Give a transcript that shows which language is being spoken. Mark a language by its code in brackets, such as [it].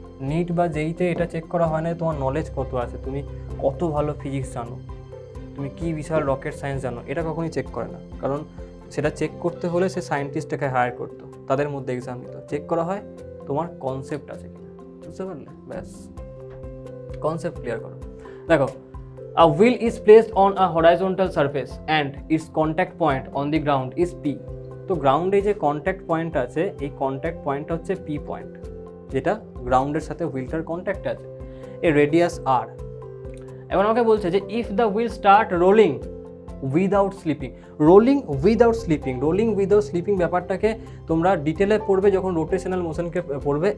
[bn] NEET বা যেইতে এটা check করা হয় না তোমার নলেজ কত আছে, তুমি কত ভালো ফিজিক্স জানো, তুমি কি বিশাল রকেট সায়েন্স জানো, এটা কখনোই চেক করে না। কারণ সেটা চেক করতে হলে সে সায়েন্টিস্টটাকে হায়ার করতো, তাদের মধ্যে এক্সাম নিত। চেক করা হয় তোমার কনসেপ্ট আছে কিনা, বুঝতে পারলে? ব্যাস, কনসেপ্ট ক্লিয়ার করো। [en] দেখো, a wheel is placed on a horizontal surface and its contact point on the ground is P. [bn] তো গ্রাউন্ডে যে কন্ট্যাক্ট পয়েন্ট আছে, এই কন্ট্যাক্ট পয়েন্টটা হচ্ছে P পয়েন্ট, যেটা গ্রাউন্ডের সাথে হুইলটার কন্ট্যাক্ট আছে। এ রেডিয়াস R। এবার আমাকে বলছে যে [en] If the wheel start rolling without slipping. [bn] Rolling without sleeping ব্যাপারটাকে তোমরা ডিটেলে পড়বে যখন রোটেশনাল মোশনকে পড়বে।